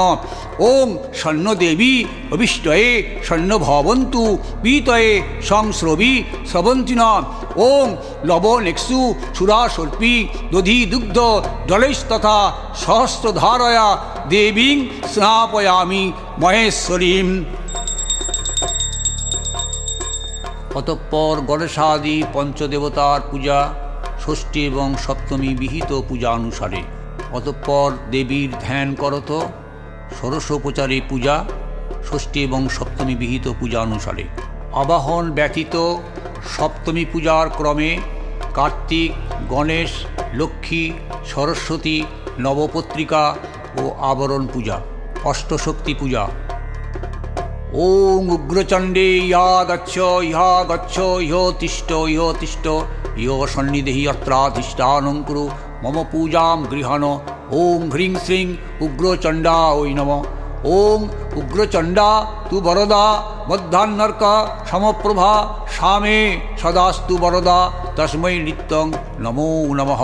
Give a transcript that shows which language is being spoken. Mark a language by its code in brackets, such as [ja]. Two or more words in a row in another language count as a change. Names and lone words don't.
[sa] ओं शन्नदेवी अभिष्टये शन्न भवन्तु पीतये संस्रवि स्रवन्ति न। ओं लवणेक्षु क्षुरासर्पी दधि दुग्ध जलैस्तथा सहस्रधारया देवीं स्नापयामि महेश्वरीम्। [bn] অতঃপর গণেশাদি পঞ্চদেবতার পূজা ষষ্ঠী এবং সপ্তমী বিহিত পূজা অনুসারে। অতঃপর দেবীর ধ্যান করত ষোড়শোপচারে পূজা ষষ্ঠী এবং সপ্তমী বিহিত পূজা অনুসারে। আবাহন ব্যতীত সপ্তমী পূজার ক্রমে কার্তিক, গণেশ, লক্ষ্মী, সরস্বতী, নবপত্রিকা ও আবরণ পূজা। অষ্টশক্তি পূজা। [sa] ओं उग्रचंडे या गच्छ इहा गच्छ इहो तिष्ठ इहो तिष्ठ इहो सन्निधिः अत्राधिष्ठानं कुरु मम पूजां गृहाण। ओं ह्रीं श्रीं उग्रचंडा ओय नमः। ओं उग्रचंडा तु वरदा मध्याह्नर्क समप्रभा सामे सदास्तु वरदा तस्मै नित्यं नमो नमः।